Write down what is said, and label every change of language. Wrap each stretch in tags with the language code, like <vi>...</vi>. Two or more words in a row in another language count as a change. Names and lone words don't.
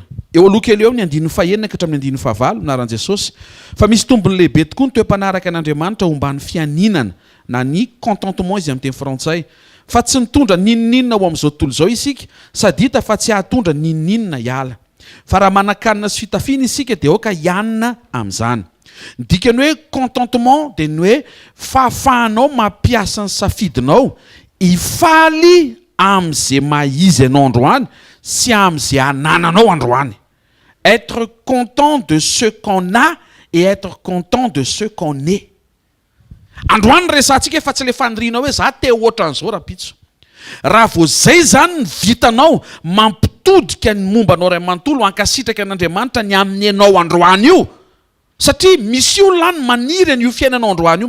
<mg>Eo aloha kely eo ny 9:1 ka hatramin'ny 9:9 anaran'i Jesosy fa misy tombony lehibe tokoa ny toe-panaraka an'Andriamanitra homban'ny fianinana na ny contentement izy amin'ny teny frantsay, fa tsy mitondra ninoninona ho amin'izao tontolo izao isika sady hita fa tsy hahatondra ninoninona hiala, fa raha manakanina sy fitafiana isika dia aoka hianina amin'izany. Ny dikany hoe contentement dia ny hoe fahafahanao mampiasa ny safidinao hifaly amin'izay mahizy ianao androany sy amin'izay anananao androany.</mg> <fr>Être content de ce qu'on a et être content de ce qu'on est.</fr> <mg>Androany resantsika fa tsy le faniriana hoe za te ohatran'izao rapitso. Raha vao zay zany ny vitanao mampitodika ny mombanao ray manontolo hankasitraka an'Andriamanitra ny amin'ny ianao androany io, satria misy olona any maniry an'io fiainanao androany io.</mg>